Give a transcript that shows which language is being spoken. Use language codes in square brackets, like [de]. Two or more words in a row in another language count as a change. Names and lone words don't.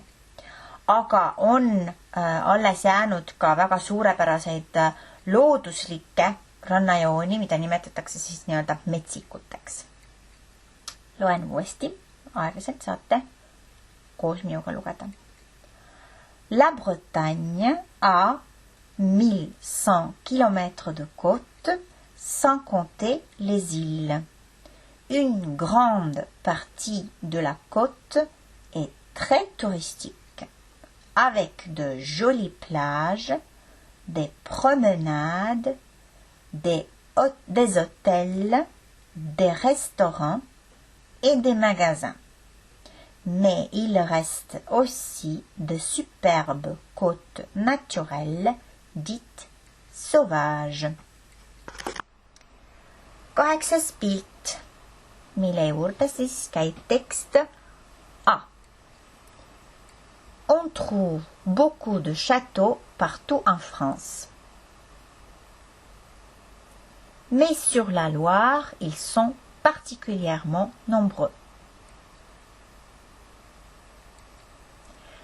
[et] Aga on alles jäänud ka väga suurepäraseid looduslikke rannajooni, mida nimetatakse siis nii-öelda metsikuteks. Loen uuesti, aeglaselt saate koos minuga lugeda. [fr] La Bretagne a 1100 km de côte, sans compter les îles. Une grande partie de la côte est très touristique, avec de jolies plages, des promenades, des hôtels, des restaurants et des magasins. Mais il reste aussi de superbes côtes naturelles dites sauvages. [et] 8. pilt, mille juurde siis käib tekst A. [fr] On trouve beaucoup de châteaux partout en France. Mais sur la Loire, ils sont particulièrement nombreux.